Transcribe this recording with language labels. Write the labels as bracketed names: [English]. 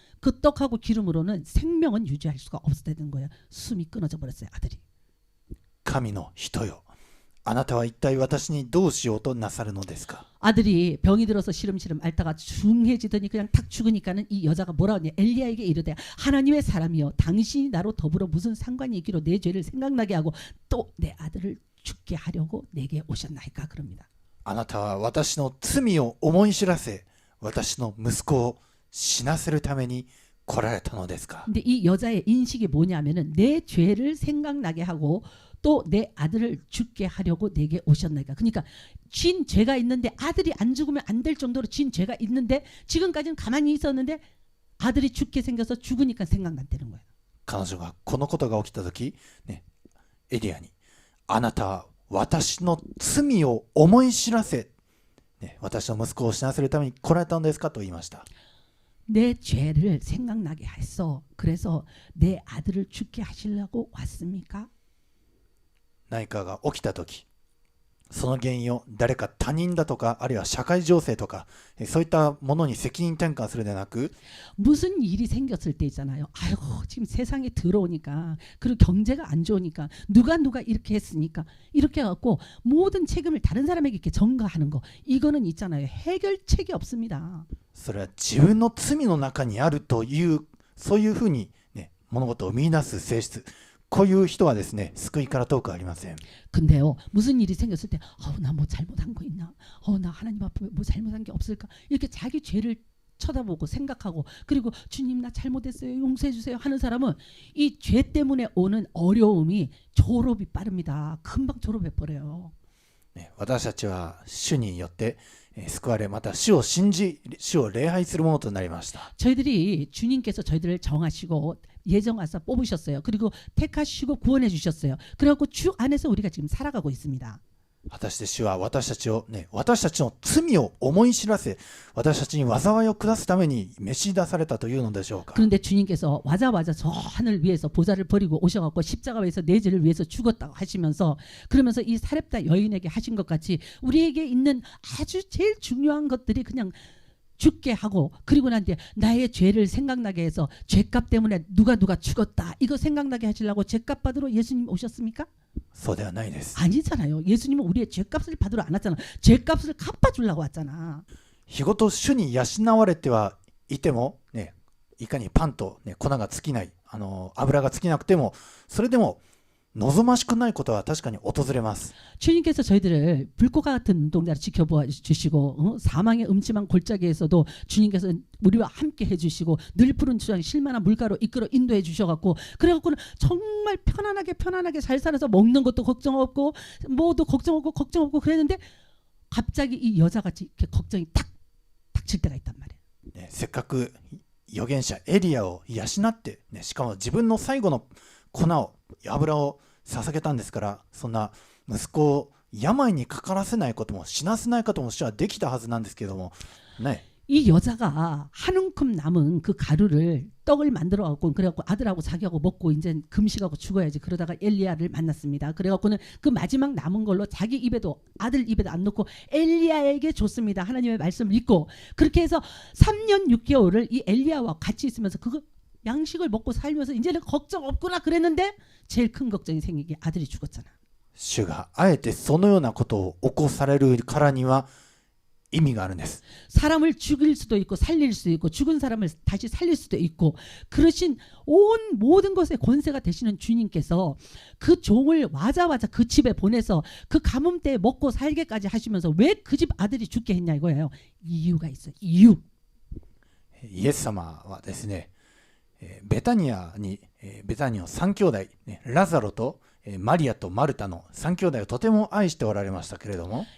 [Korean] 그 떡하고 기름으로는 생명은 유지할 수가 없었다는 거예요. 숨이 끊어져 버렸어요. 아들이. [Japanese] 神の人よ、あなたは一体私にどうしようとなさるのですか。 [Korean] 아들이 병이 들어서 시름시름 앓다가 중해지더니 그냥 탁 죽으니까는 이 여자가 뭐라 하냐, 엘리야에게 이르되 하나님의 사람이여 당신이 나로 더불어 무슨 상관이 있기로 내 죄를 생각나게 하고 또 내 아들을 죽게 하려고 내게 오셨나이까 그럽니다. [Japanese] あなたは私の罪を思い知らせ、私の息子を死なせるために来られたのですか。 [Korean] 근데 이 여자의 인식이 뭐냐면은 내 죄를 생각나게 하고 또 내 아들을 죽게 하려고 내게 오셨나이까. 그러니까 진 죄가 있는데 아들이 안 죽으면 안 될 정도로 진 죄가 있는데 지금까지는 가만히 있었는데 아들이 죽게 생겨서 죽으니까 생각난다는 거예요. [Japanese] 彼女がこのことが起きた時、エリアにあなたは私の罪を思い知らせ、私の息子を死なせるために来られたのですかと言いました。 [Korean] 내 죄를 생각나게 했어. 그래서 내 아들을 죽게 하시려고 왔습니까? [Japanese] 何かが起きた時、その原因を誰か他人だとか、あるいは社会情勢とか、そういったものに責任転換するでなく、 [Korean] 무슨 일이 생겼을 때 있잖아요. 아이고 지금 세상에 들어오니까 그리고 경제가 안 좋으니까 누가 이렇게 했으니까 이렇게 해갖고 모든 책임을 다른 사람에게 이렇게 전가하는 거, 이거는 있잖아요. 해결책이 없습니다. [Japanese] それは自分の罪の中にあるという、そういうふうに、物事を見出す性質、こういう人はですね、救いから遠くありません。 [Korean] 근데요, 무슨 일이 생겼을 때 나 뭐 잘못한 거 있나? 나 하나님 앞에 뭐 잘못한 게 없을까? 이렇게 자기 죄를 쳐다보고 생각하고, 그리고 주님 나 잘못했어요, 용서해 주세요 하는 사람은 이 죄 때문에 오는 어려움이 졸업이 빠릅니다. 금방 졸업해 버려요. [Japanese] 私たちは主によって救われ、また主を信じ、主を礼拝するものとなりました。 [Korean] 저희들이 주님께서 저희들을 정하시고 예정하사 뽑으셨어요. 그리고 택하시고 구원해 주셨어요. 그래갖고 주 안에서 우리가 지금 살아가고 있습니다. [Japanese] 果たして主は私たちの罪を思い知らせ、私たちに災いを下すために召し出されたというのでしょうか。 [Korean] 그런데 주님께서 와자와자 저 하늘 위에서 보좌를 버리고 오셔갖고 십자가에서 내 죄를 위해서 죽었다고 하시면서, 그러면서 이 사렙다 여인에게 하신 것 같이 우리에게 있는 아주 제일 중요한 것들이 그냥 죽게 하고, 그리고 난 뒤에 나의 죄를 생각나게 해서 죄값 때문에 누가 죽었다 이거 생각나게 하시려고 죄값 받으러 예수님 오셨습니까? [Japanese] そうではないです。 [Korean] 아니잖아요. 예수님은 우리의 죄값을 받으러 안 왔잖아. 죄값을 갚아주려고 왔잖아. [Japanese] 日ごと主に養われてはいても、いかにパンと、粉が尽きない、油が尽きなくても、それでも望ましくないことは確かに訪れます。 [Korean] 주님께서 저희들을 불꽃과 같은 눈동자를 지켜보아 주시고, 사망의 음침한 골짜기에서도 주님께서 우리와 함께 해주시고 늘 푸른 주장 실만한 물가로 이끌어 인도해 주셔갖고, 그래갖고는 정말 편안하게 잘 살아서 먹는 것도 걱정 없고 뭐도 걱정 없고 그랬는데 갑자기 이 여자같이 이렇게 걱정이 탁 닥칠 때가 있단 말이에요. [Japanese] せっかく預言者エリアを養って、しかも自分の最後の粉を油を捧げたんですから、そんな息子を病にかからせないことも死なせないことも主はできたはずなんですけどもね。 [Korean] 이 여자가 한 움큼 남은 그 가루를 떡을 만들어 갖고, 그래갖고 아들하고 자기하고 먹고 이제 금식하고 죽어야지 그러다가 엘리야를 만났습니다. 그래갖고는 그 마지막 남은 걸로 자기 입에도, 아들 입에도 안 넣고 엘리야에게 줬습니다. 하나님의 말씀을 읽고. 그렇게 해서 3년 6개월을 이 엘리야와 같이 있으면서 그거 양식을 먹고 살면서 이제는 걱정 없구나 그랬는데 제일 큰 걱정이 생기게 아들이 죽었잖아. [Japanese] 主があえてそのようなことを起こされるからには意味があるんです。 [Korean] 사람을 죽일 수도 있고 살릴 수도 있고 죽은 사람을 다시 살릴 수도 있고, 그러신 온 모든 것의 권세가 되시는 주님께서 그 종을 와자와자 그 집에 보내서 그 가뭄 때에 먹고 살게까지 하시면서 왜 그 집 아들이 죽게 했냐 이거예요. 이유가 있어요. 이유. [Japanese] イエス様はですね、ベタニアの3兄弟、ラザロとマリアとマルタの3兄弟をとても愛しておられましたけれども